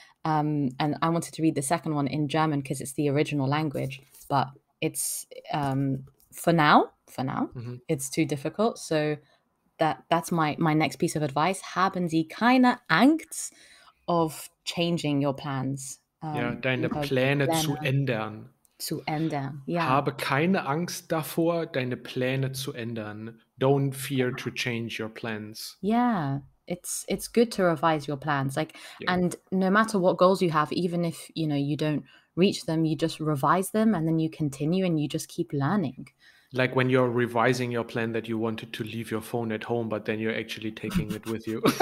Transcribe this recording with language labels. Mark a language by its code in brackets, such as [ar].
[en] And I wanted to read the second one in German because it's the original language. But it's for now, it's too difficult. So that's my next piece of advice. [de] Haben Sie keine Angst [en] of changing your plans. [de] Deine Pläne zu ändern. Zu ändern, ja. Habe keine Angst davor, deine Pläne zu ändern. [en] Don't fear to change your plans. Yeah, it's good to revise your plans. Like, Yeah. and no matter what goals you have, even if you don't reach them, you just revise them, and then you continue, and you just keep learning. Like when you're revising your plan that you wanted to leave your phone at home, but then you're actually taking it with you.